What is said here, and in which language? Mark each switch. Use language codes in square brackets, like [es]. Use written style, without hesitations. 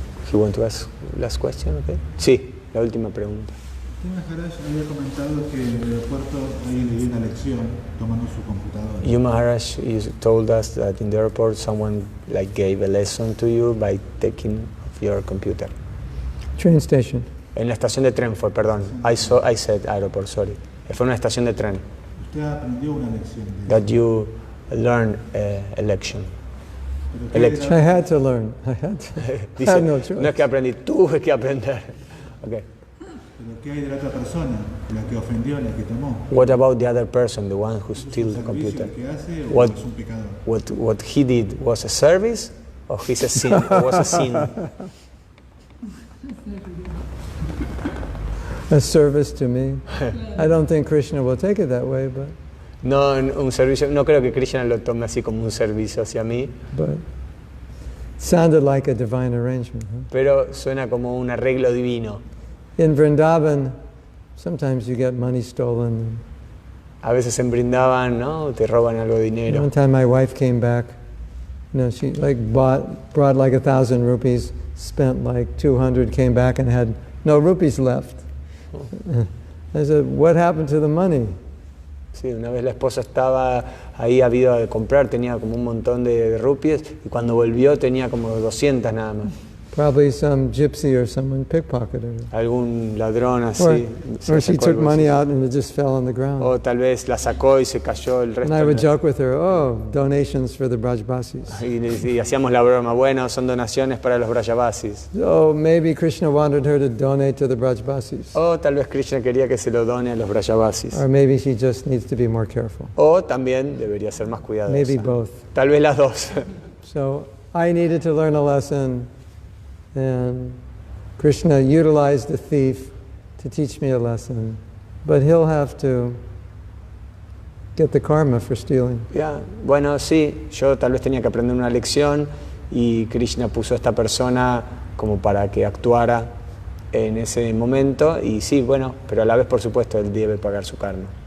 [en] He want to ask last question, okay? [es] Sí, la última pregunta. Maharaj había comentado que en el aeropuerto alguien le dio una lección tomando su computadora. [en] You Maharaj told us that in the airport someone like gave a lesson to you by taking off your computer. Train station. [es] En la estación de tren fue, perdón. [en] I said airport, sorry. [es] Fue en una estación de tren. Usted aprendió una lección. [en] That you learned a lesson. I had to learn. I had [es] Dice, [en] no choice. [es] No es que aprendí, tuve que aprender. [en] Okay. [es] Pero ¿qué hay de la otra persona? La que ofendió, la que tomó. [en] What about the other person, the one who stole the computer? [es] ¿Qué hace o [en] What, [es] es un pecador? [en] what he did was a service or he's a sin? Or was a sin? A service to me. I don't think Krishna will take it that way, but. [es] No, un servicio. No creo que Krishna lo tome así como un servicio hacia mí. [en] But it sounded like a divine arrangement. Huh? [es] Pero suena como un arreglo divino. [en] In Vrindavan, sometimes you get money stolen. [es] A veces en Brindavan, ¿no? Te roban algo de dinero. [en] One time my wife came back, she like brought like 1,000 rupees, spent like 200, came back and had no rupees left. I said, what happened to the money? [es] Sí, una vez la esposa estaba ahí, había de comprar, tenía como un montón de rupias y cuando volvió tenía como 200 nada más. [en] Probably some gypsy or someone pickpocketed her. [es] Algún ladrón así. [en] Or she took money out and it just fell on the ground. [es] O tal vez la sacó y se cayó el resto. [en] And I would joke with her, donations for the Brajbasis. [es] Y hacíamos la broma, bueno, son donaciones para los Brajavasis. [en] So maybe Krishna wanted her to donate to the Brajbasis. [es] O tal vez Krishna quería que se lo done a los Brajavasis. [en] Or maybe she just needs to be more careful. [es] O también debería ser más cuidadosa. [en] Maybe both. [es] Tal vez las dos. [en] So I needed to learn a lesson, and Krishna utilized the thief to teach me a lesson, but he'll have to get the karma for stealing. Yeah. [es] Bueno, sí, yo tal vez tenía que aprender una lección y Krishna puso a esta persona como para que actuara en ese momento y sí, bueno, pero a la vez por supuesto él debe pagar su karma.